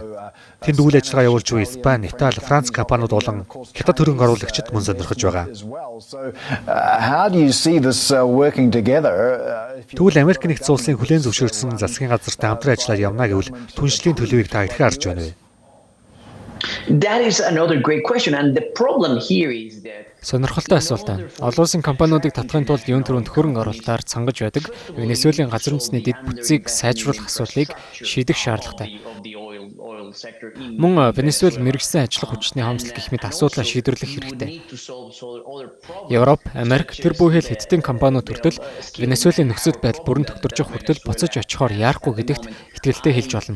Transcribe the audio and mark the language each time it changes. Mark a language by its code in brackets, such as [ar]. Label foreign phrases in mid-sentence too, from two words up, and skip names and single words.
[mn] Тэнд үйл ажиллагаа явуулж буй Испани, Итали, Франц компаниуд болон хятад хөрөнгө оруулагчид мөн сонирхож байгаа. Тэгвэл Америк нэгдсэн улсын хүлээн зөвшөөрсөн засгийн газартай хамтран ажиллаад явна гэвэл түншлэлийн төлөвийг та хэрхэн харж байна вэ? [en] That is another great question, and the problem here is that [mn] Сонирхолтой асуулт байна. Олон улсын компаниудыг татахын тулд юун төрөнд хөрөнгө оруулалтаар цангаж байдаг Венесуэлийн газрын тосны дэд бүтцийг сайжруулах асуудлыг шийдэх шаардлагатай. Мөн Венесуэл мэргэжсэн ажиллах хүчний хомсдол гэх мэт асуудлаа шийдвэрлэх хэрэгтэй. Европ, Америк тэр бүхэл хэдтийн компаниуд хүртэл Венесуэлийн нөхцөл байдал бүрэн тогтворж явах хүртэл буцаж очихоор яарахгүй гэдэгт итгэлтэй хэлж болно.